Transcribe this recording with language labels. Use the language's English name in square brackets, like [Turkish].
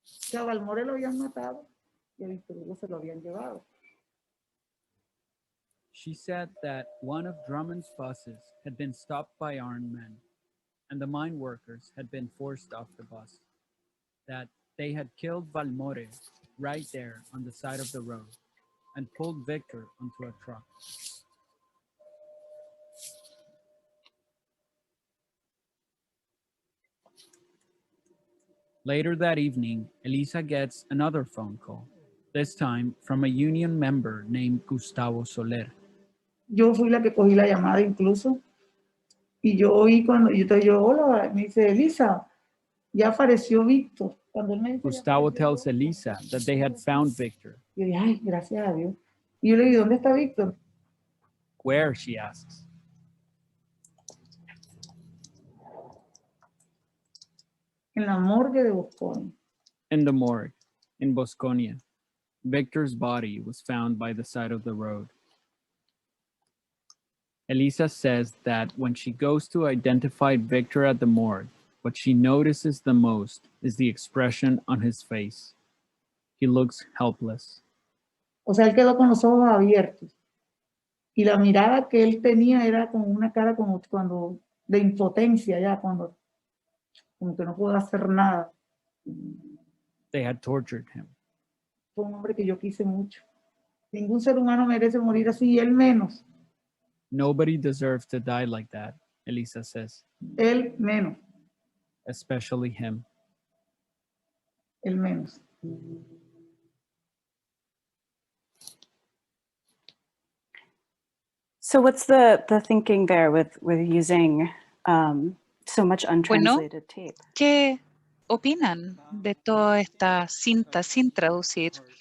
[Spanish] Que a Balmore lo habían matado y a Víctor Hugo se lo habían llevado. [English] She said that one of Drummond's buses had been stopped by armed men, and the mine workers had been forced off the bus. That they had killed Balmore right there on the side of the road and pulled Victor onto a truck. Later that evening, Elisa gets another phone call, this time from a union member named Gustavo Soler. [Spanish] Yo fui la que cogí la llamada incluso. Y yo oí cuando yo, hola, me dice, Elisa, ya apareció Víctor. Cuando él me dice, [English] Gustavo tells Elisa that they had found Victor. [Spanish] yo dije, ay, gracias a Dios. Y yo le digo, ¿dónde está Víctor? [English] Where, she asks. [Spanish] En la morgue de Boston. [English] In the morgue, in Bosconia. Victor's body was found by the side of the road. Elisa says that when she goes to identify Victor at the morgue, what she notices the most is the expression on his face. He looks helpless. [Spanish] O sea, él quedó con los ojos abiertos. Y la mirada que él tenía era como una cara como cuando de impotencia ya, cuando como que no pudo hacer nada. [English] They had tortured him. [Spanish] Fue un hombre que yo quise mucho. Ningún ser humano merece morir así, y él menos, [English] Nobody deserves to die like that, Elisa says, [Spanish] él menos, [English] especially him. [Spanish] él menos. [English] So what's the thinking there with using so much untranslated tape? [Spanish] ¿Qué opinan de toda esta cinta sin traducir?